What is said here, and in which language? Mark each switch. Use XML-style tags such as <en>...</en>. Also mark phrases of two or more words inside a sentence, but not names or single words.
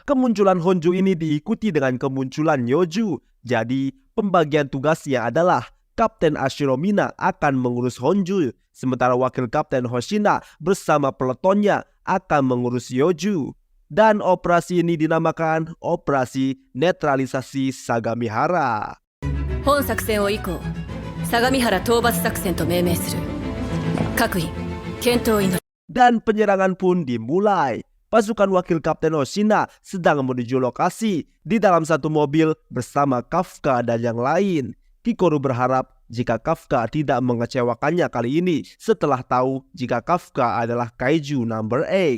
<id>Kemunculan Honju ini diikuti dengan kemunculan Yoju, jadi pembagian tugasnya adalah Kapten Ashiro Mina akan mengurus Honju, sementara Wakil Kapten Hoshina bersama peletonnya akan mengurus Yoju. Dan operasi ini dinamakan Operasi Netralisasi Sagamihara.</id> <ja>本作戦を以降、相模原討伐作戦と命名する。各位、検討を祈る。</ja> <id>Dan penyerangan pun dimulai. Pasukan Wakil Kapten Hoshina sedang menuju lokasi di dalam satu mobil bersama Kafka dan yang lain. Kikoru berharap jika Kafka tidak mengecewakannya kali ini setelah tahu jika Kafka adalah Kaiju Number 8.</id>